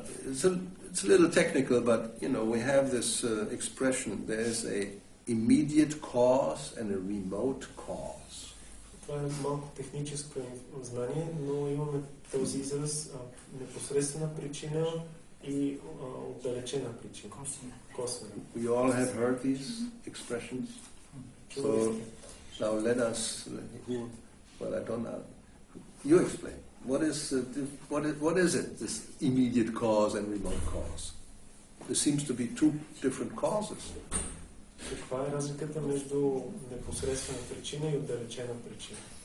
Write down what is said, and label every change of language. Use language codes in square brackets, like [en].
[en] It's a little technical, but you know we have this expression. There's a immediate cause and a remote cause. [bg] Това е малко техническо знание, но имаме този израз непосредствена причина и отдалечена причина. Косвена. [en] You all have heard these expressions. So now let us. Well, I don't know. You explain. What is it? This immediate cause and remote cause. There seems to be two different causes. [bg] Каква е разликата между непосредствена причина и отдалечена причина?